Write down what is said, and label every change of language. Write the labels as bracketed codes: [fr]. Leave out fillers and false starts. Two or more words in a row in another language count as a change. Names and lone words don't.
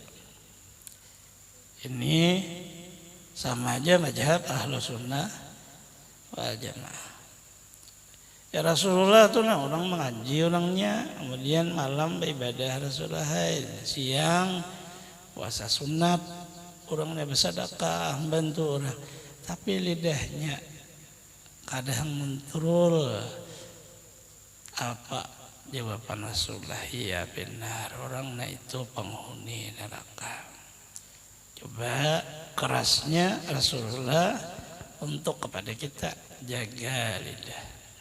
[id] Ini sama aja mazhab [ar] أهل السنة والجماعة. [id] Ya Rasulullah tuh nah, orang mengaji orangnya, kemudian malam beribadah Rasulullah, siang puasa sunat, orangnya bersedekah, bantu orang. Tapi lidahnya kadang menturul. Apa jawaban Rasulullah? Ya benar, orangnya itu penghuni neraka. Coba kerasnya Rasulullah untuk kepada kita, jaga lidah.